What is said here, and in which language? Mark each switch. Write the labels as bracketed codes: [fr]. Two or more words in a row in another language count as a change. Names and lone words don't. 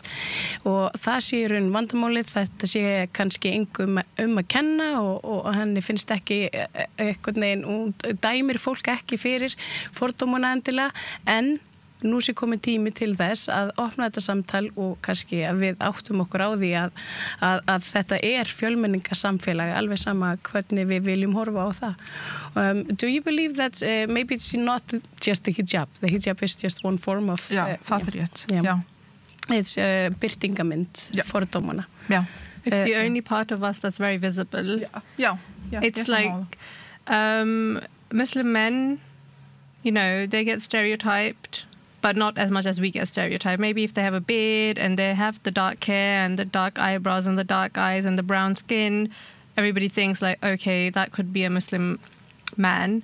[is] Og það sé í raun vandamálið, þetta sé kannski engum að kenna og henni finnst ekki einhvern veginn, hún dæmir fólk ekki fyrir fordómana endilega, en nú sé komið tími til þess að opna þetta samtal og kannski að við áttum okkur á því að þetta fjölmenningarsamfélag, alveg sama hvernig við viljum horfa á það. [en] Do you believe that maybe it's not just the hijab is just one form of... [is] það rétt. It's birtingamynd fordómana. [en] It's the only part of us that's very visible. It's like Muslim men, you know, they get stereotyped, but not as much as we get stereotyped. Maybe if they have a beard and they have the dark hair and the dark eyebrows and the dark eyes and the brown skin, everybody thinks like, okay, that could be a Muslim man.